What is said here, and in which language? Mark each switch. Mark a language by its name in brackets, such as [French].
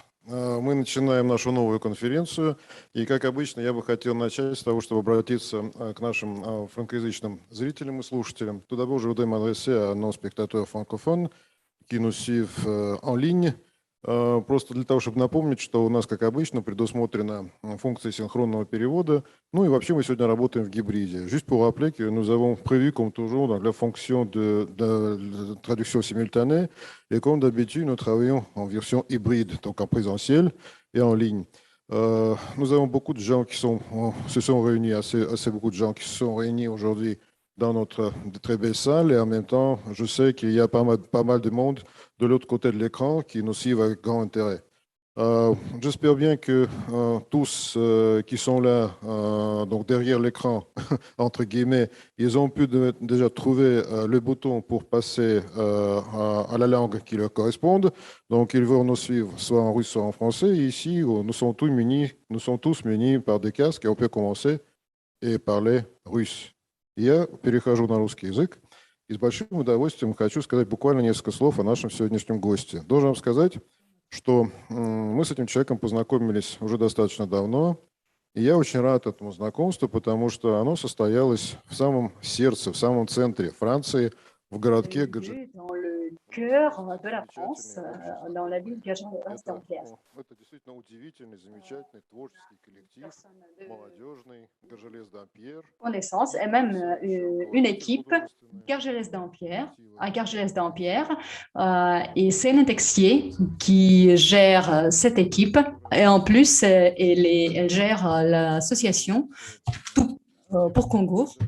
[Russian] Мы начинаем нашу новую конференцию, и, как обычно, я бы хотел начать с того, чтобы обратиться к нашим франкоязычным зрителям и слушателям. [French] Tout d'abord, je voudrais m'adresser à nos spectateurs francophones qui nous suivent en ligne. [Russian] Просто для того, чтобы напомнить, что у нас, как обычно, предусмотрена функция синхронного перевода. Ну и вообще мы сегодня работаем в гибриде. [French] Juste pour rappeler que nous avons prévu, comme toujours, donc, la fonction de traduction simultanée. Et comme d'habitude, nous travaillons en version hybride, donc en présentiel et en ligne. Nous avons beaucoup de gens qui se sont réunis, assez beaucoup de gens qui se sont réunis aujourd'hui dans notre très belle salle. Et en même temps, je sais qu'il y a pas mal de monde de l'autre côté de l'écran qui nous suivent avec grand intérêt. J'espère bien que tous qui sont là, donc derrière l'écran, entre guillemets, ils ont pu déjà trouver le bouton pour passer à la langue qui leur corresponde. Donc, ils vont nous suivre soit en russe, soit en français. Et ici, nous sommes tous munis par des casques et on peut commencer et parler russe. [Russian] Я перехожу на русский язык. И с большим удовольствием хочу сказать буквально несколько слов о нашем сегодняшнем госте. Должен вам сказать, что мы с этим человеком познакомились уже достаточно давно, и я очень рад этому знакомству, потому что оно состоялось в самом сердце, в самом центре Франции, в городке [French] Dans le cœur de la France, dans la ville Gergeles-Dampierre. [Russian] Это действительно удивительный, замечательный творческий коллектив, молодежный, Gergeles-Dampierre. [French] Connaissance et même une équipe Gergeles-Dampierre, à Gergeles-Dampierre, et c'est un Texier qui gère cette équipe et en plus elle gère l'association pour Congo.